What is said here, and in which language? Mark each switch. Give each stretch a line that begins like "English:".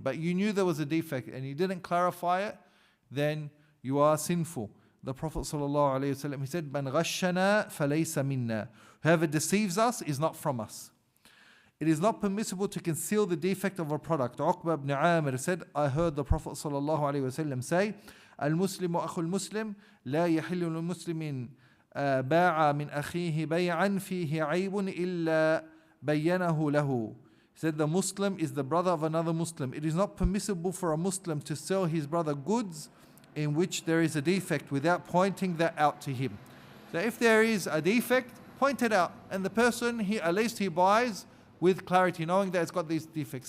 English: But you knew there was a defect and you didn't clarify it, then you are sinful. The Prophet ﷺ, he said, "Man ghashana falaysa minna." Whoever deceives us is not from us. It is not permissible to conceal the defect of a product. Uqba ibn Amir said, I heard the Prophet ﷺ say,
Arabic: المسلم أخو المسلم لا يحل للمسلم باع من أخيه بيعا فيه عيب إلا بينه له.
English: He said the Muslim is the brother of another Muslim. It is not permissible for a Muslim to sell his brother goods in which there is a defect without pointing that out to him. So if there is a defect, point it out, and the person, at least he buys with clarity, knowing that it's got these defects.